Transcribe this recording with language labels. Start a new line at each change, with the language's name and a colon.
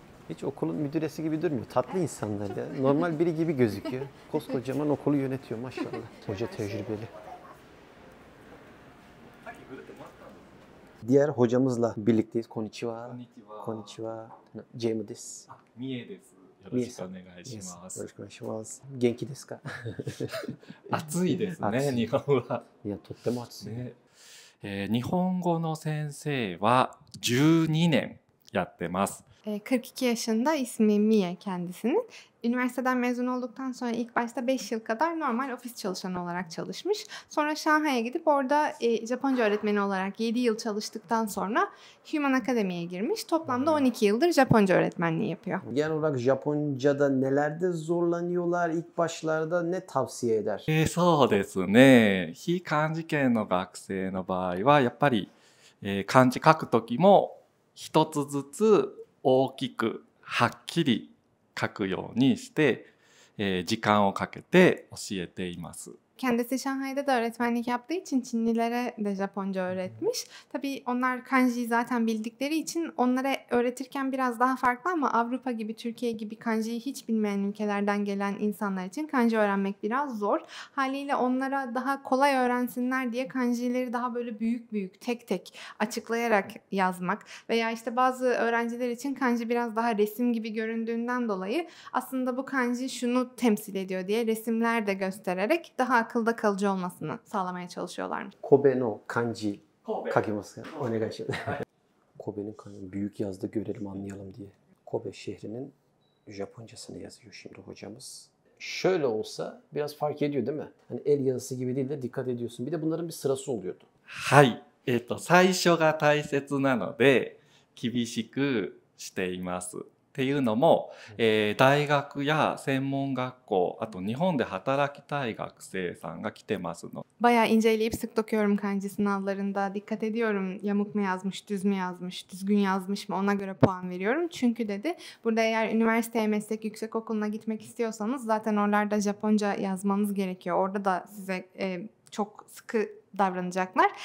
Turkish: Hiç okulun müdüresi gibi durmuyor. Tatlı insanlar ya. Normal biri gibi gözüküyor. Koskocaman okulu yönetiyor maşallah. Hoca tecrübeli. Diğer hocamızla birlikteyiz.
Japanese: Konnichiwa. Konnichiwa. James desu. Mie desu. よろしくお願いします。よろしくお願いします。元気ですか？暑いですね、日本は。いや、とっても暑い。日本語の先生は12年やってます。
Turkish: 42 yaşında, ismi Mie kendisinin. Üniversiteden mezun olduktan sonra ilk başta 5 yıl kadar normal ofis çalışanı olarak çalışmış. Sonra Şanghay'a gidip orada Japonca öğretmeni olarak 7 yıl çalıştıktan sonra Human Academy'ye girmiş. Toplamda 12 yıldır Japonca öğretmenliği yapıyor. Genel olarak Japonca'da nelerde zorlanıyorlar? İlk başlarda ne tavsiye eder?
Japanese: そうですね。非漢字圏の学生の場合はやっぱり、漢字書くときも一つずつ大きくはっきり書くようにして、時間をかけて教えています。
Turkish: Kendisi Şanghay'da da öğretmenlik yaptığı için Çinlilere de Japonca öğretmiş. Tabii onlar kanjiyi zaten bildikleri için onlara öğretirken biraz daha farklı ama Avrupa gibi, Türkiye gibi kanjiyi hiç bilmeyen ülkelerden gelen insanlar için kanji öğrenmek biraz zor. Haliyle onlara daha kolay öğrensinler diye kanjileri daha böyle büyük büyük tek tek açıklayarak yazmak veya işte bazı öğrenciler için kanji biraz daha resim gibi göründüğünden dolayı aslında bu kanji şunu temsil ediyor diye resimler de göstererek daha akılda kalıcı olmasını sağlamaya çalışıyorlarmış.
Japanese: Kobe no kanji kakimasu ka? Onegai shimasu.
Turkish: Kobe'nin kanji büyük yazda görelim, anlayalım diye. Kobe şehrinin Japoncasını yazıyor şimdi hocamız. Şöyle olsa biraz fark ediyor değil mi? Hani el yazısı gibi değil de dikkat ediyorsun. Bir de bunların bir sırası oluyordu.
Japanese: はい。最初が大切なので、厳しくしています。っていうのも、大学や専門学校、あと日本で働きたい学生さんが来てますの。
Turkish: Bayağı inceleyip sık dokuyorum kanji sınavlarında. Dikkat ediyorum yamuk mu yazmış, düz mü yazmış, düzgün yazmış mı ona göre puan veriyorum. Çünkü dedi burada eğer üniversiteye, meslek yüksekokuluna gitmek istiyorsanız zaten oralarda Japonca yazmanız gerekiyor. Orada da size çok sıkı davranacaklar.